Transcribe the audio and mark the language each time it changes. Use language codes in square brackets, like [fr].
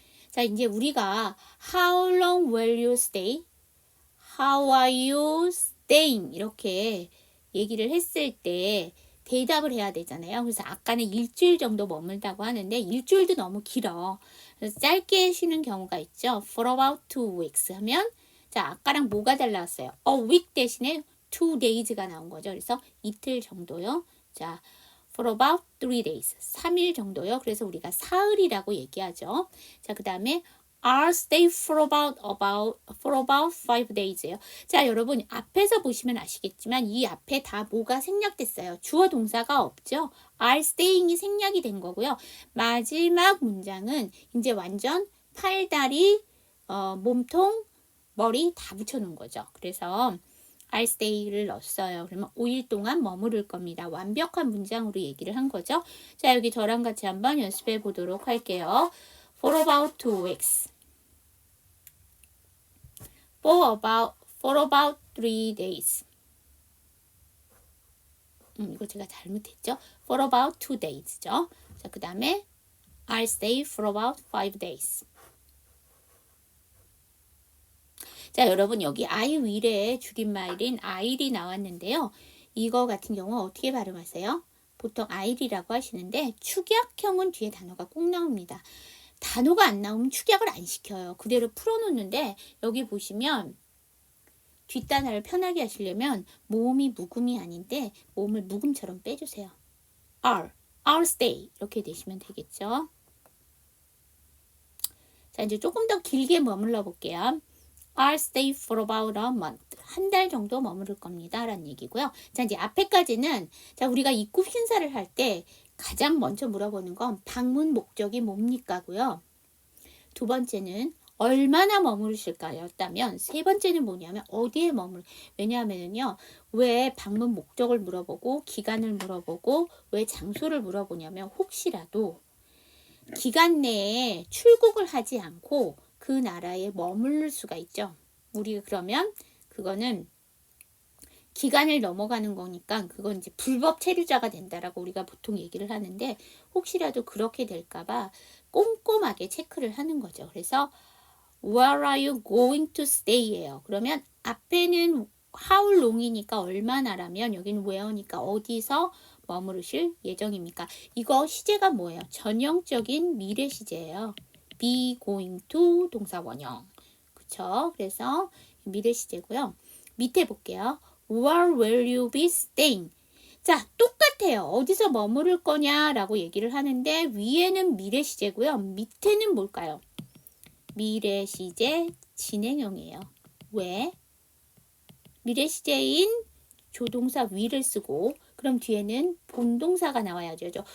[ko] 자, 이제 우리가 [en] how long will you stay? How are you staying? [ko] 이렇게 얘기를 했을 때 대답을 해야 되잖아요. 그래서 아까는 일주일 정도 머물다고 하는데 일주일도 너무 길어. 그래서 짧게 쉬는 경우가 있죠. [en] For about 2 weeks [ko] 하면 자, 아까랑 뭐가 달랐어요? [en] A week [ko] 대신에 [en] 2 days [ko] 가 나온 거죠. 그래서 이틀 정도요. 자, [en] for about 3 days. [ko] 3일 정도요. 그래서 우리가 사흘이라고 얘기하죠. 자, 그 다음에 [en] I'll stay for about 5 days예요. [ko] 자, 여러분 앞에서 보시면 아시겠지만 이 앞에 다 뭐가 생략됐어요. 주어 동사가 없죠. [en] I'll staying [ko] 이 생략이 된 거고요. 마지막 문장은 이제 완전 팔, 다리, 몸통, 머리 다 붙여놓은 거죠. 그래서 [en] I'll stay [ko] 를 넣었어요. 그러면 5일 동안 머무를 겁니다. 완벽한 문장으로 얘기를 한 거죠. 자, 여기 저랑 같이 한번 연습해 보도록 할게요. [en] For about 2 weeks. For about 3 days. [ko] 이거 제가 잘못했죠? [en] For about 2 days [ko] 죠. 자, 그 다음에 [en] I'll stay for about 5 days. [ko] 자, 여러분 여기 I will의 줄임말인 I'이 나왔는데요. 이거 같은 경우 어떻게 발음하세요? 보통 I'이라고 하시는데 축약형은 뒤에 단어가 꼭 나옵니다. 단어가 안 나오면 축약을 안 시켜요. 그대로 풀어놓는데 여기 보시면 뒷단어를 편하게 하시려면 모음이 묵음이 아닌데 모음을 묵음처럼 빼주세요. [en] I'll stay [ko] 이렇게 되시면 되겠죠. 자, 이제 조금 더 길게 머물러 볼게요. [en] I'll stay for about a month. [ko] 한 달 정도 머무를 겁니다. 라는 얘기고요. 자, 이제 앞에까지는 자, 우리가 입국 심사를 할 때 가장 먼저 물어보는 건 방문 목적이 뭡니까고요. 두 번째는 얼마나 머무르실까였다면 세 번째는 뭐냐면 어디에 왜냐하면요. 왜 방문 목적을 물어보고 기간을 물어보고 왜 장소를 물어보냐면 혹시라도 기간 내에 출국을 하지 않고 그 나라에 머무를 수가 있죠. 우리가 그러면 그거는 기간을 넘어가는 거니까 그건 이제 불법 체류자가 된다라고 우리가 보통 얘기를 하는데 혹시라도 그렇게 될까봐 꼼꼼하게 체크를 하는 거죠. 그래서 [en] Where are you going to stay예요. [ko] 그러면 앞에는 [en] how long [ko] 이니까 얼마나라면 여기는 where니까 어디서 머무르실 예정입니까? 이거 시제가 뭐예요? 전형적인 미래 시제예요. [en] be going to [ko] 동사 원형. 그쵸? 그래서 미래 시제고요. 밑에 볼게요. [en] Where will you be staying? [ko] 자, 똑같아요. 어디서 머무를 거냐라고 얘기를 하는데 위에는 미래 시제고요. 밑에는 뭘까요? 미래 시제 진행형이에요. 왜? 미래 시제인 조동사 will을 쓰고 그럼 뒤에는 본동사가 나와야죠.